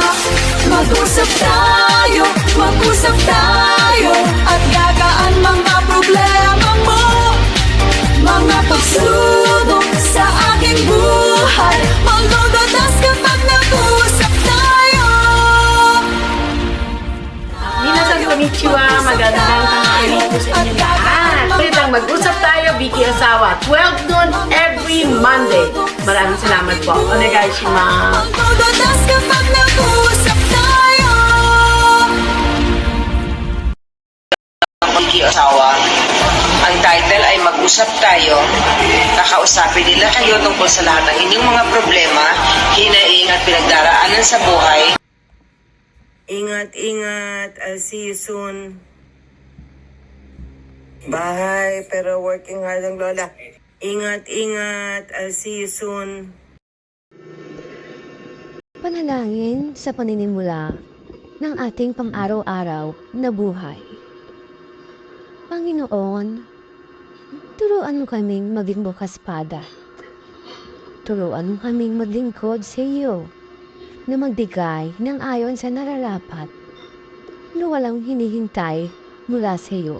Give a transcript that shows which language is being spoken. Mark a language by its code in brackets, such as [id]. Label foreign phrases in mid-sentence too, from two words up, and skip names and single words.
[tl] Mag-usap tayo at gagaan mga problema mo. Mga pagsubok sa aking buhay malulutas kapag nag-usap tayo. [ja] 皆さん、こんにちは, [tl] magandang tanghali po sa inyo lahat. Ulit ang Mag-usap Tayo, Vicky Ozawa, 12 [en] noon every Monday. [tl] Maraming salamat po. Onegaishimasu. Malulutas kapag nag-usap tayo. Vicky Ozawa. Ang title ay Mag-usap Tayo. Kakausapin nila kayo tungkol sa lahat ng inyong mga problema, hinaing at pinagdaraanan sa buhay. Ingat. [en] I'll see you soon. [tl] Bye. Pero [en] working hard [tl] ang lola. Ingat. [en] I'll see you soon. [tl] Panalangin sa paninimula ng ating pang-araw-araw na buhay. Panginoon, turuan mo kaming maging bukas pada. turuan mo kaming maglingkod sa iyo na magbigay ng ayon sa nararapat na walang hinihintay mula sa iyo.